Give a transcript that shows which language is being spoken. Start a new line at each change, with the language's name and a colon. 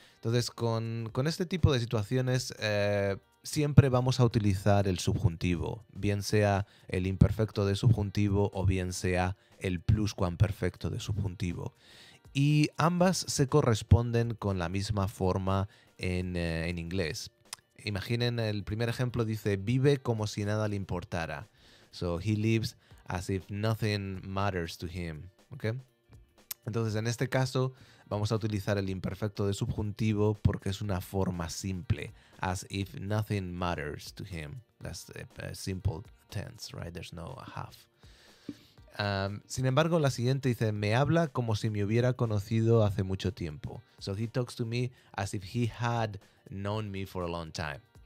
Spanish: Entonces, con este tipo de situaciones siempre vamos a utilizar el subjuntivo, bien sea el imperfecto de subjuntivo o bien sea el pluscuamperfecto de subjuntivo. Y ambas se corresponden con la misma forma en inglés. Imaginen, el primer ejemplo dice, vive como si nada le importara.
English: So he lives as if nothing matters to him. ¿Okay?
Spanish: Entonces, en este caso, vamos a utilizar el imperfecto de subjuntivo porque es una forma simple.
English: As if nothing matters to him. That's a simple tense, right? There's no half.
Spanish: Sin embargo, la siguiente dice, me habla como si me hubiera conocido hace mucho tiempo.
English: So he talks to me as if he had known me for a long time.